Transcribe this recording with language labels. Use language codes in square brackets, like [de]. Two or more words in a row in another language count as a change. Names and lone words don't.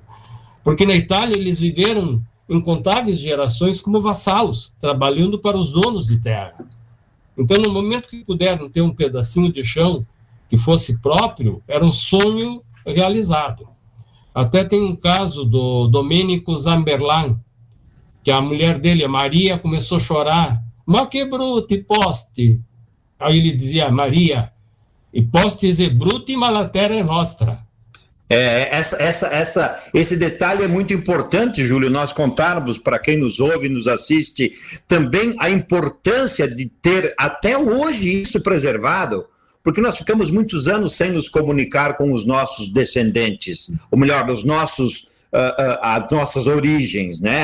[pt] Porque na Itália eles viveram incontáveis gerações como vassalos, trabalhando para os donos de terra. Então, no momento que puderam ter um pedacinho de chão que fosse próprio, era um sonho realizado. Até tem um caso do Domênico Zamberlan, que a mulher dele, a Maria, começou a chorar. [vec] Ma que bruti posti. [pt] Aí ele dizia, [vec] Maria, e postes e bruti, ma la terra è nostra. [pt] Esse detalhe é muito importante, Júlio, nós contarmos para quem nos ouve e nos assiste também a importância de ter até hoje isso preservado, porque nós ficamos muitos anos sem nos comunicar com os nossos descendentes, ou melhor, as nossas origens, né?